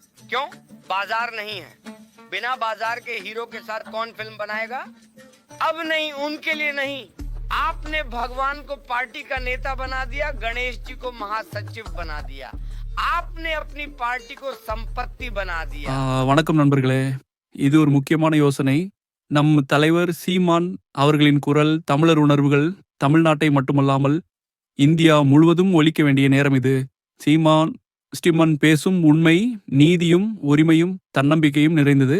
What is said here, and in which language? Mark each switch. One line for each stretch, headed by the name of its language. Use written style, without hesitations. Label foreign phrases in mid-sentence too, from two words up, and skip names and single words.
Hindi: क्यों? बाजार नहीं है। बिना बाजार के हीरो के साथ कौन फिल्म बनाएगा? अब नहीं, उनके लिए नहीं। आपने भगवान को पार्टी का नेता बना दिया, गणेश जी को महासचिव बना दिया। आपने अपनी पार्टी को संपत्ति बना दिया।
Tamil: வணக்கம் நண்பர்களே, இது ஒரு முக்கியமான யோசனை. நம் தலைவர் சீமான் அவர்களின் குரல் தமிழர் உணர்வுகள் தமிழ்நாட்டை மட்டுமல்லாமல் இந்தியா முழுவதும் ஒலிக்க வேண்டிய நேரம் இது. ஸ்ரீமான் பேசும் உண்மை, நீதியும் உரிமையும் தன்னம்பிக்கையும் நிறைந்தது.